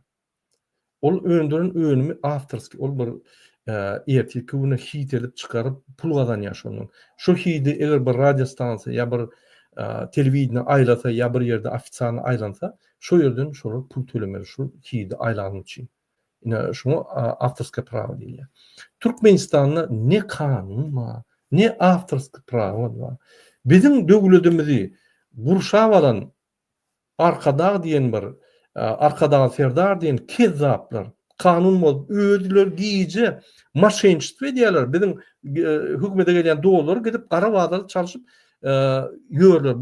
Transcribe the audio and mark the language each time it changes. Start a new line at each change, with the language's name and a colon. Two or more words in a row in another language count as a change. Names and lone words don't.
Turkmen: Ol öndürün önümi awtorski, ol bir erteki güni hit edip çykaryp pul gazanýar şonuň. Şu hidi eger bir radio stansiýa ýa bir telewizion aýlasa ýa bir ýerde ofisialny aýlansa, şo ýerden şolar pul tölemeli şu hidi aýlanyň üçin. Ine şoňa
Russian: авторское право
Turkmen: diýilýär. Türkmenistanda ne kanun var, ne
Russian: авторское право
Turkmen: var. Bizim döwletimizi gurşap alan arkada diýen bir arkada serdar diýen kezzaplar kanun bolup özler giýje maşençilik edýärler. Bizim hökümete gelýän dolar gidip gara wagtda çalyşyp ýörler.